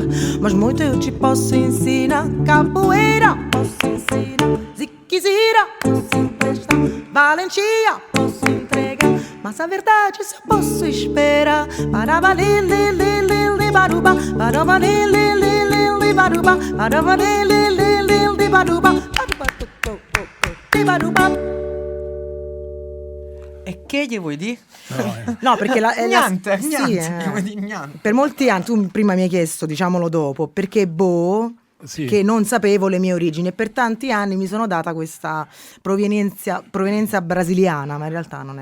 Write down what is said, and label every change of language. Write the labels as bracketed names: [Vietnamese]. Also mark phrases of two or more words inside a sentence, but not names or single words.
[Portuguese] Mas muito eu te posso ensinar. Capoeira, posso ensinar. Ziquezira, posso emprestar. Valentia, posso entregar. Mas a verdade só posso esperar. Para valer, baruba. Para valer, baruba. Para valer, baruba. [Italian] E che gli vuoi dire? No, perché niente, sì, niente. Per molti anni, tu prima mi hai chiesto, diciamolo dopo, perché Bo Sì. che non sapevo le mie origini, e per tanti anni mi sono data questa provenienza brasiliana, ma in realtà non è.